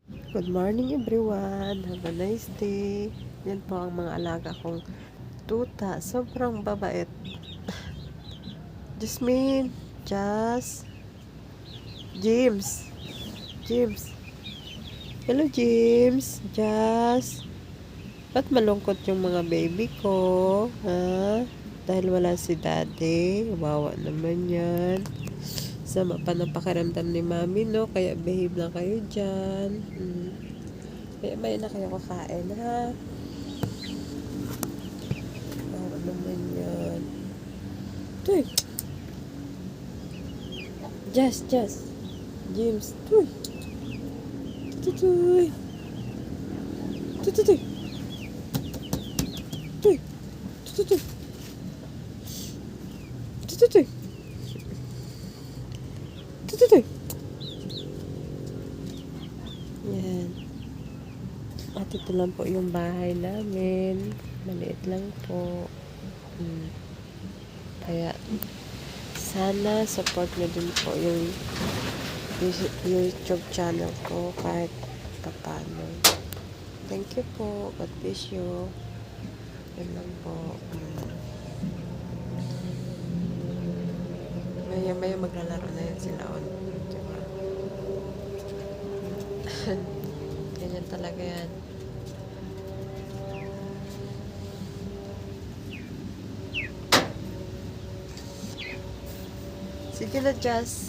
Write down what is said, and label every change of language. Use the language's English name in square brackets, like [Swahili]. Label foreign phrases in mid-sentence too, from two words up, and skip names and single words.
[English] Good morning everyone. Have a nice day. [Filipino] Yan po ang mga alaga kong tuta. Sobrang babait. Jasmine, Jas, James, James. [English] Hello James, Jas. [Filipino] Ba't malungkot yung mga baby ko? Ha? Dahil wala si daddy. Wawa naman yan. Sama pa ng pakiramdam ni mami, no? Kaya behave lang kayo dyan. Kaya may na kayo kakain, ha? Wawa naman yan. Tuy! Jas, James. Tuy! Tuy! Tuy! Tuy! Tuy! Tuy! Tuy! Tuy! Tuy! Tuy! Tuy! Yan. At ito lang po yung bahay namin. Maliit lang po. Kaya, sana support nyo din po yung YouTube channel ko kahit papano. [English] Thank you po. God bless you. [Filipino] Yan lang po. Maya maglalaro na yan sila. Diba? Ganyan talaga yan. Sige na, Jazz.